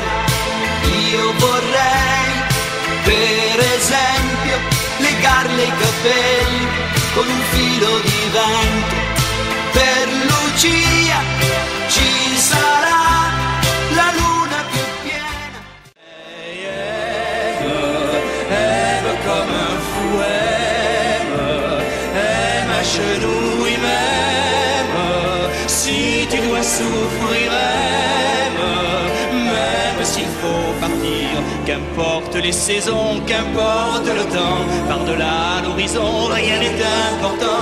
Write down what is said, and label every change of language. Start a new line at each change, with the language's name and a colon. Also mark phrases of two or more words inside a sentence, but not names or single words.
Italian: Io vorrei, per esempio, legarle i capelli con un filo di vento. Per Lucia ci sarà la luna più piena.
French: aime comme un fouet. Genoux, oui même, si tu dois souffrir, même s'il faut partir, qu'importe les saisons, qu'importe le temps, par-delà l'horizon, rien n'est important.